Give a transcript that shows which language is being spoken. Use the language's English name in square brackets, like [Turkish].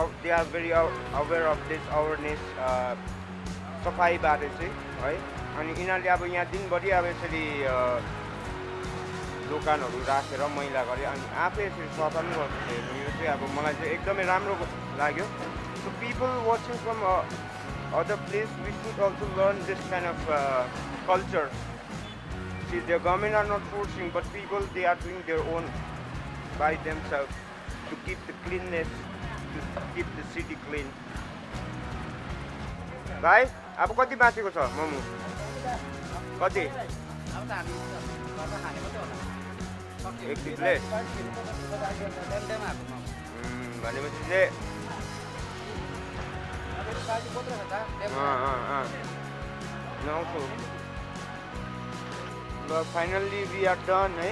[English] They are very aware of this awareness सफाइबारे चाहिँ है। [Nepali] अनि यिनीहरूले अब यहाँ दिनभरि अब यसरी दोकानहरू राखेर मैला गरे अनि आफै यसरी सफा पनि गर्छ। यो चाहिँ अब मलाई चाहिँ एकदमै राम्रो लाग्यो। [English] So people watching from other place, we should also learn this kind of culture. See, the government are not forcing, but people they are doing their own by themselves to keep the cleanness, to keep the city clean. [Nepali] भाइ अब कति बाँचेको छ मोमो? कति? एक plate भनेपछि चाहिँ ल [English] finally we are done [Nepali] है।